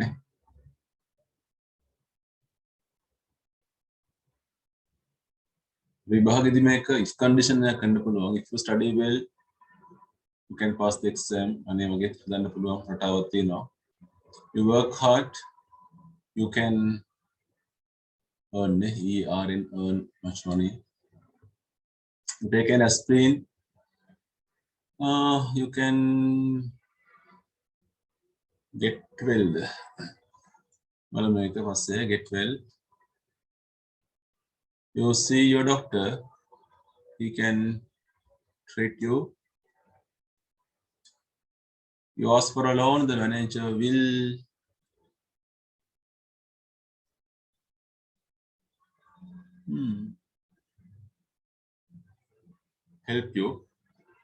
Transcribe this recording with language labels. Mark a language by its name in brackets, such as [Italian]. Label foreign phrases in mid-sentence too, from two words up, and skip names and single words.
[Sinhala] විභාගෙදි මේක [English] if condition [Sinhala] එකක් ගන්න පුළුවන්. [English] If you study well, you can pass the exam. [Sinhala] අනේ වගේ හදන්න පුළුවන් රටාවක් තියෙනවා. [English] You work hard, you can earn earn much money. You take an aspirin, you can get well. [Sinhala] බලමු මේක පස්සේ [English] get well. You see your doctor, he can treat you. You ask for a loan, the manager will help you.